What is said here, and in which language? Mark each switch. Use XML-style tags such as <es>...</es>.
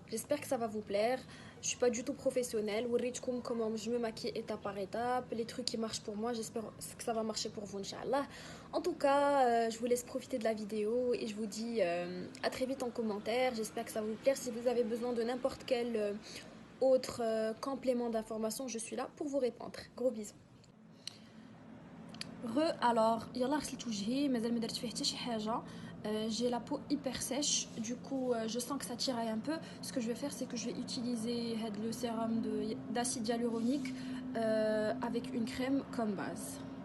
<fr>J'espère que ça va vous plaire. Je suis pas du tout professionnelle. وريتكم comment je me maquille étape par étape, les trucs qui marchent pour moi, j'espère que ça va marcher pour vous Inch'Allah. En tout cas, je vous laisse profiter de la vidéo et je vous dis à très vite en commentaire. J'espère que ça va vous plaire. Si vous avez besoin de n'importe quel autre complément d'information, je suis là pour vous répondre. Gros bisous.</fr> <ar>Alors يلا غسلت وجهي مازال ما درت فيه حتى شي حاجه.</ar> <fr>J'ai la peau hyper sèche, du coup je sens que ça tiraille un peu. Ce que je vais faire, c'est que je vais utiliser le sérum d'acide hyaluronique avec une crème comme base.</fr>